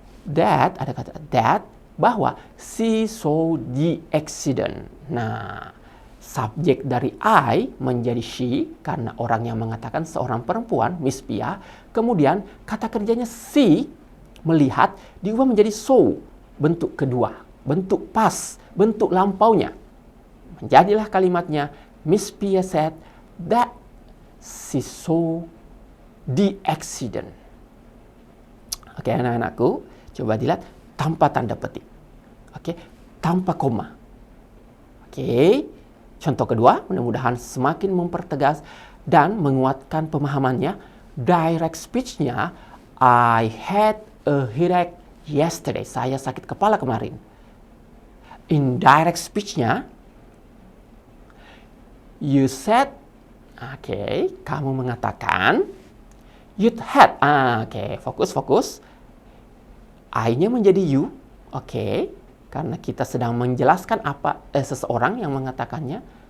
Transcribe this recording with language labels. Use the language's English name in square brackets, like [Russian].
[English] that, [Indonesian] ada kata [English] that, [Indonesian] bahwa [English] she saw the accident. [Indonesian] Nah, subjek dari I menjadi she karena orang yang mengatakan seorang perempuan, Miss Pia. Kemudian kata kerjanya see, melihat, diubah menjadi saw, bentuk kedua, bentuk past, bentuk lampaunya. Menjadilah kalimatnya, [English] Miss Pia said that she saw the accident. [Indonesian] Oke, anak-anakku, coba dilihat tanpa tanda petik. Oke, tanpa koma. Oke, contoh kedua, mudah-mudahan semakin mempertegas dan menguatkan pemahamannya. [English] Direct speech-nya, I had a headache yesterday. [Indonesian] Saya sakit kepala kemarin. Indirect speech-nya, [English] you said, [Indonesian] oke, kamu mengatakan, [English] you'd had, [Indonesian] oke, fokus. I-nya menjadi you, oke, karena kita sedang menjelaskan apa seseorang yang mengatakannya.